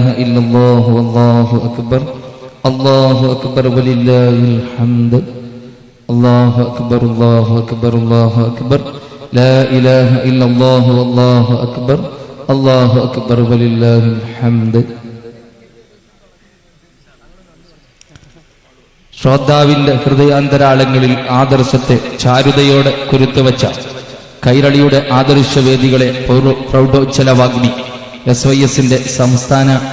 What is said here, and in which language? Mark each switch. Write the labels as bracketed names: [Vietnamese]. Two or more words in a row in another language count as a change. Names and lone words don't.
[Arabic] إلا الله والله أكبر الله أكبر ولله الحمد الله أكبر الله أكبر الله أكبر لا إله إلا الله والله أكبر الله أكبر ولله الحمد. [Malayalam] ശ്രോതാവിന്റെ ഹൃദയാന്തരാളങ്ങളിൽ ആദർശത്തെ ചാരുതയോടെ കുരുത്തുവച്ച കൈരളിയുടെ ആദർശവേദികളെ പ്രൗഢോജ്ജലവാഗ്നി SYSന്റെ സംസ്ഥാന